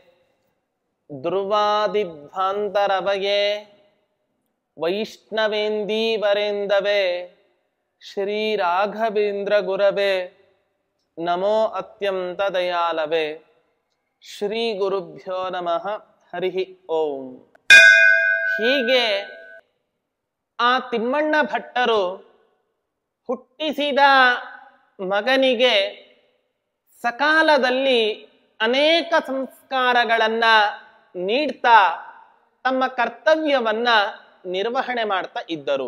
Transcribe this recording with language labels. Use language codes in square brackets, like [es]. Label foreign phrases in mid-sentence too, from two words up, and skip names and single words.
[sa] दुर्वादिध्वान्तरवये वैष्णवेन्दीवरेन्दवे श्रीराघवेन्द्र गुरवे नमो अत्यन्तदयालवे। श्री गुरुभ्यो नमः। हरि ओಂ. [kn] ಹೀಗೆ ಆ ತಿಮ್ಮಣ್ಣ ಭಟ್ಟರು ಹುಟ್ಟಿಸಿದ ಮಗನಿಗೆ ಸಕಾಲದಲ್ಲಿ ಅನೇಕ ಸಂಸ್ಕಾರಗಳನ್ನ ನೀಡ್ತಾ ತಮ್ಮ ಕರ್ತವ್ಯವನ್ನ ನಿರ್ವಹಣೆ ಮಾಡ್ತಾ ಇದ್ದರು.